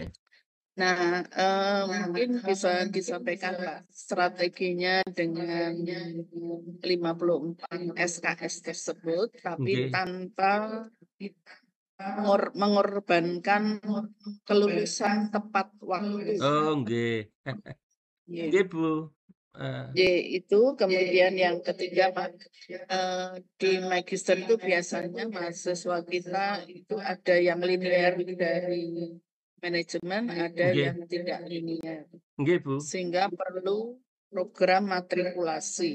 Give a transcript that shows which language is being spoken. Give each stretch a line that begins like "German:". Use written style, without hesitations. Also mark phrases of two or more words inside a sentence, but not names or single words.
Indonesian: Nah, mungkin bisa disampaikan Pak strateginya dengan 54 SKS tersebut, tapi Nggih. tanpa mengorbankan kelulusan tepat waktu. Oh, nggih. Nggih, Bu. Itu kemudian yang ketiga Pak, di magister itu biasanya mahasiswa kita itu ada yang linear dari manajemen, ada Nggih. yang tidak linear, Nggih, Bu. sehingga perlu program matrikulasi.